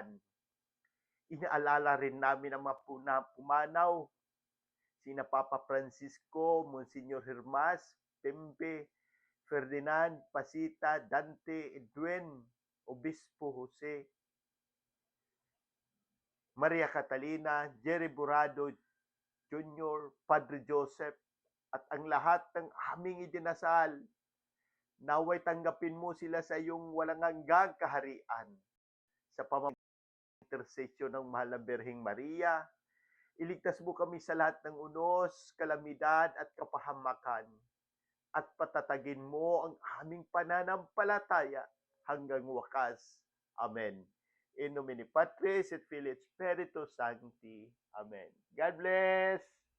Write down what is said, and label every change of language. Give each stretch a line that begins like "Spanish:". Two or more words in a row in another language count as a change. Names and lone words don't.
Filipino: Inaalala rin namin ang mga pumanaw, sina Papa Francisco, Monsignor Hermas, Pembe, Ferdinand, Pasita, Dante, Edwin, Obispo Jose, Maria Catalina, Jerry Burado Jr., Padre Joseph, at ang lahat ng aming idinasal, naway tanggapin mo sila sa iyong walang hanggang kaharian. Sa pamamagitan ng intersesyon ng Mahal na Birheng Maria, iligtas mo kami sa lahat ng unos, kalamidad at kapahamakan, at patatagin mo ang aming pananampalataya hanggang wakas. Amen.
Latin: In nomine Patris et Filii et Spiritus Sancti.
English: Amen. God bless!